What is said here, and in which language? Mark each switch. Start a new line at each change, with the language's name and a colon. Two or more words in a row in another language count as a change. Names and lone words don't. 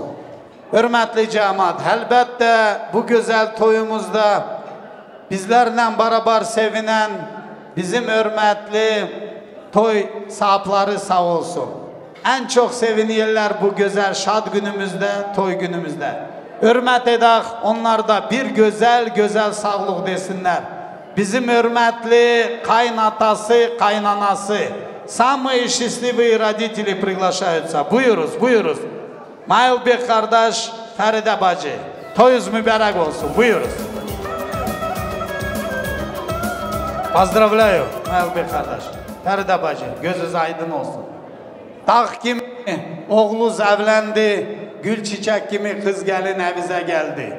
Turkish: Hürmetli cemaat, elbette bu güzel toyumuzda bizlerle beraber sevinen bizim hürmetli toy sahipleri sağ olsun. En çok seviniyorlar bu güzel şad günümüzde, toy günümüzde. Hürmet edək, onlar da bir güzel sağlık desinler. Bizim hürmetli kaynatası, kaynanası,
Russian: самые счастливые родители приглашаются.
Turkish: Buyuruz. Mailbek kardeş, Feride bacı. Toyuz mübarek olsun. Buyuruz. Поздравляю, Mailbek kardeş. Feride bacı, gözünüz aydın olsun. Dağ kimi oğlunuz evlendi, gül çiçek gibi kız gelin evinize geldi.